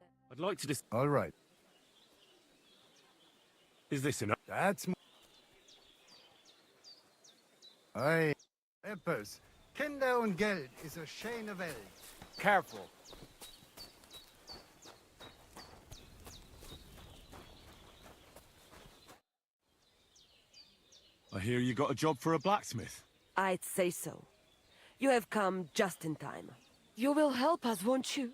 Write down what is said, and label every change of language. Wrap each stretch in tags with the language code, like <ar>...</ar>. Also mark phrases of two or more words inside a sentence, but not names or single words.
<en>I'd like to just... All right. Is this enough? That's... Aye.</en> <de>Eppers. Kinder und Geld is a schöne Welt.</de> <en>Careful. I hear you got a job for a blacksmith. I'd say so. You have come just in time. You will help us, won't you?</en>